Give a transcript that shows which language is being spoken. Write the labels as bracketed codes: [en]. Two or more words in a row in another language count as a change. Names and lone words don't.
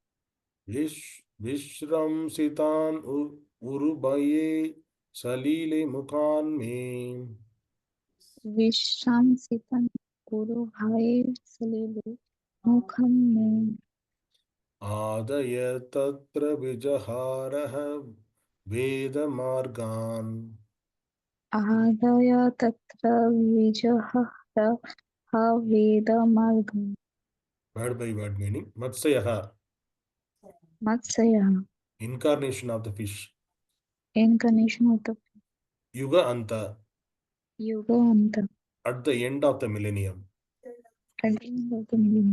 [sa] विस्रंसितान् उरुभये सलिले मुखान् मे. विस्रंसितान् उरुभये सलिले मुखान्. आदाय तत्र विजहार वेदमार्गान्. आदाय तत्र विजहार वेदमार्गान्. [en] Word by word meaning. Matsyaḥ, [sa] matsyaḥ, [en] incarnation of the fish. incarnation of the [sa] Yuga-anta, yuga-anta, [en] at the end of the millennium. at the end of the millennium.